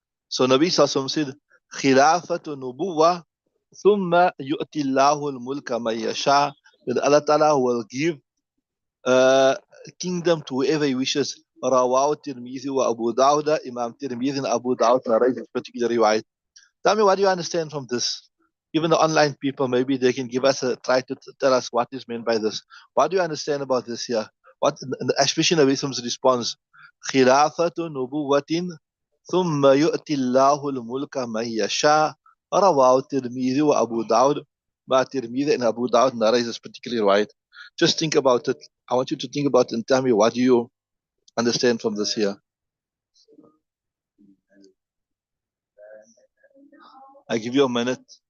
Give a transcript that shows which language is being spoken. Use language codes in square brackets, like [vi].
[en] So Nabi Sallallahu said, [ar] خِلَافَةُ نُبُوَّةٍ ثُمَّ يُؤْتِي اللَّهُ الْمُلْكَ مَنْ يَشَاءُ. [en] That Allah Ta'ala will give kingdom to whoever he wishes. [ar] رواه الترمذي وأبو داود. [en] Imam Tirmidhi and Abu Dawud narrate this particular riwayat. Tell me, what do you understand from this? Even the online people, maybe they can give us try to tell us what is meant by this. What do you understand about this here? What, especially Nabi Sallam's response, [ar] خِلَافَةُ نُبُوَّةٍ ثُمَّ يُؤْتِي اللَّهُ الْمُلْكَ مَنْ يَشَاءُ رواه الترمذي وأبو داود. [en] But Tirmidhi and Abu Dawud narrate this particular right. Just think about it. I want you to think about it and tell me, what do you understand from this here? I give you a minute.